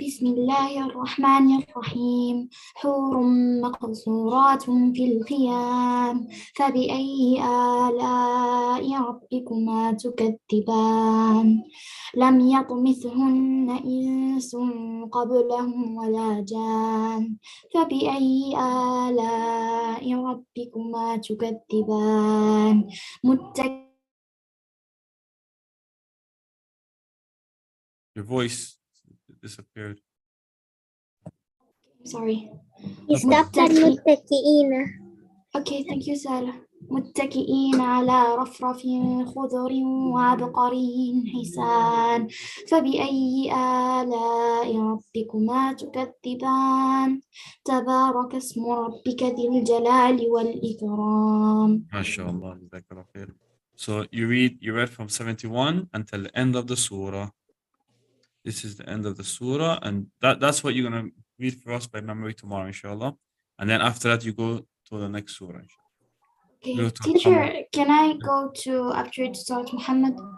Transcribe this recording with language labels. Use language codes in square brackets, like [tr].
[ar] بسم الله الرحمن الرحيم. حور مقصورات في الخيام فبأي آلاء ربكما تكذبان لم يطمثهن إنس قبلهم ولا جان فبأي آلاء ربكما تكذبان [en] Your voice disappeared. Sorry. Stop at متكئين. Okay, thank you, Sarah. [ar] متكئين على رفرف خضر وعبقري حسان فبأي آلاء ربكما تكذبان تبارك اسم ربك ذي الجلال والإكرام. ما شاء الله جزاك الله خير. [en] So you read from 71 until the end of the surah. This is the end of the surah, and that's what you're gonna read for us by memory tomorrow, inshallah. And then after that, you go to the next surah. Okay, teacher, can I go after it starts Muhammad?